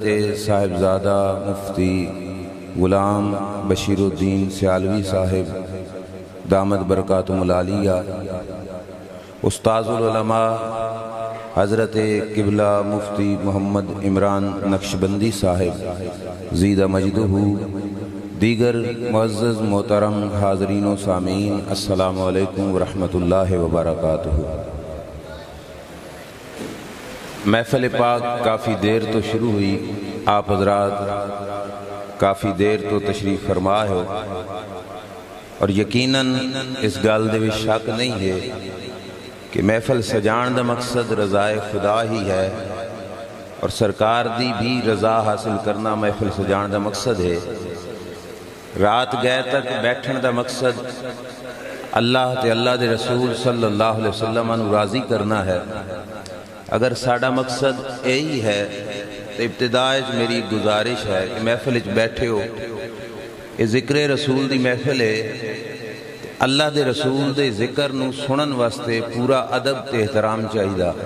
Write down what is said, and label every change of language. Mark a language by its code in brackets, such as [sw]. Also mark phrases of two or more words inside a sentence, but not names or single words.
[ur] صاحبزادہ مفتی غلام بشیر الدین سیالوی صاحب [ar] دامت برکاتہم العالیہ [ur] استاذ العلماء حضرت قبلہ مفتی محمد عمران نقشبندی صاحب زیدہ مجدہ دیگر معزز محترم حاضرین و سامعین [ar] السلام علیکم ورحمۃ اللہ وبرکاتہ۔ [ur] محفل پاک کافی دیر تو شروع ہوئی، آپ حضرات کافی دیر تو تشریف فرما ہو اور یقیناً اس گل دے وچ شک نہیں ہے کہ محفل سجان دا مقصد رضائے خدا ہی ہے اور سرکار دی بھی رضا حاصل کرنا محفل سجان دا مقصد ہے۔ [pa] رات گئے تک بیٹھن دا مقصد اللہ تے اللہ دے رسول [ar] صلی اللہ علیہ وسلم [pa] انہوں راضی کرنا ہے۔ [ur] اگر ساڑا مقصد یہی ہے تو ابتداء میری گزارش ہے کہ محفل بیٹھے ہو، یہ ذکر رسول دی محفل ہے، اللہ دے رسول دے ذکر نو سنن واسطے پورا ادب تے احترام چاہیے۔